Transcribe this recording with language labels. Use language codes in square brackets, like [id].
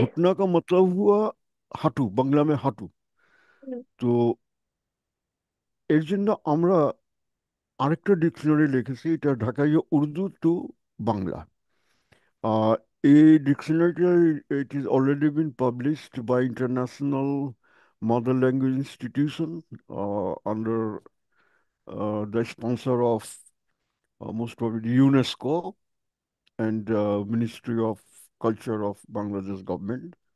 [hi] घुटना का मतलब हुआ হাঁটু, বাংলা में হাঁটু। হুম। [bn] তো এর জন্য আমরা আরেকটা ডিকশনারি লিখেছি, এটা ঢাকাইয়া Urdu two Bangla. [en] Uh, a dictionary, it is already been published by International Mother Language Institution under the sponsor of most probably UNESCO and Ministry of Culture of Bangladesh government.